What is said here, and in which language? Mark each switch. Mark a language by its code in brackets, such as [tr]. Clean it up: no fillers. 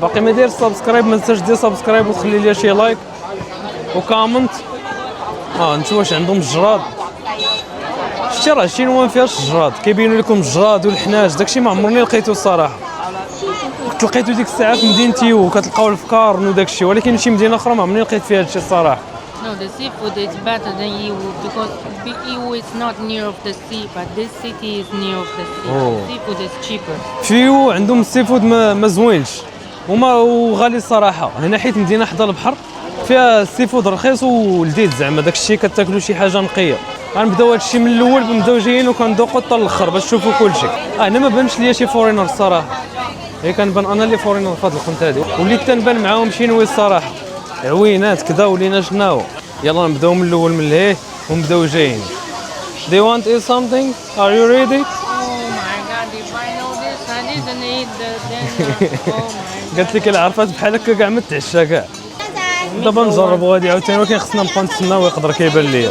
[ar] باقي ما داير سبسكرايب ما تنساش دير سبسكرايب وتخلي لي شي لايك وكومنت. نشوف واش عندهم الجراد. شتي راه الشينوا ما فيهاش الجراد. كيبينوا لكم الجراد والحناج داكشي ما عمرني لقيتو الصراحه. كنت لقيتو ديك الساعه في مدينتي وكتلقاو الفكارن وداكشي ولكن شي مدينه اخرى ما عمرني لقيت فيها هادشي الصراحه. [en] No, the seafood is better than EU because EU is not near of the sea, but this city is near of the sea. Seafood is cheaper. [ar] فيو عندهم السيفود ما زوينش وغالي الصراحه. هنا حيت مدينه حدا البحر فيها السيفود رخيص ولذيذ زعما داكشي كتاكلوا شي حاجه نقيه. غنبداو هادشي من الاول بنبداو جايين وكندوقوا حتى الاخر باش تشوفوا كلشي. هنا ما بانش ليا شي فورينر الصراحه. هي كنبان انا اللي فورينر في هاد الخنت هادي وليت تنبان معاهم شينوي الصراحه. عوينات كذا ولينا شناو. يلا نبداو من الاول من لهيه ونبداو جايين. [en] They want to eat something? Are you ready? Oh my god, if I know this, I didn't eat the dinner. Oh my god. [ar] قالت لك الا عرفات بحال هكا كاع ما تعشى كاع. دابا نجربوا هادي عاوتاني ولكن خصنا نبقاو نتسناو يقدر كيبان ليا.